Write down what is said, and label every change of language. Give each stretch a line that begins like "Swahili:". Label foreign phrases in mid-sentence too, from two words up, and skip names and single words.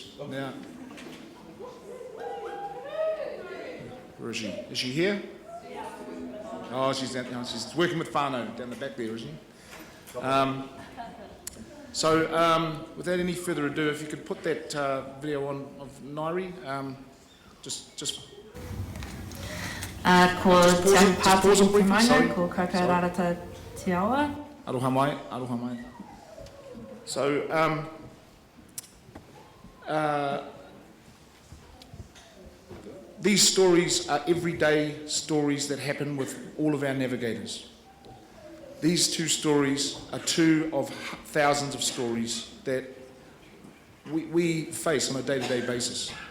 English: Now, where is she? Is she here? Oh, she's working with whānau down the back there, is she? Without any further ado, if you could put that video on of Nairi, just.
Māori: Ko te pāpuri te maunga, ko Kakararata te awa. Aroha mai, aroha mai.
English: So, these stories are everyday stories that happen with all of our navigators. These two stories are two of thousands of stories that we face on a day-to-day basis.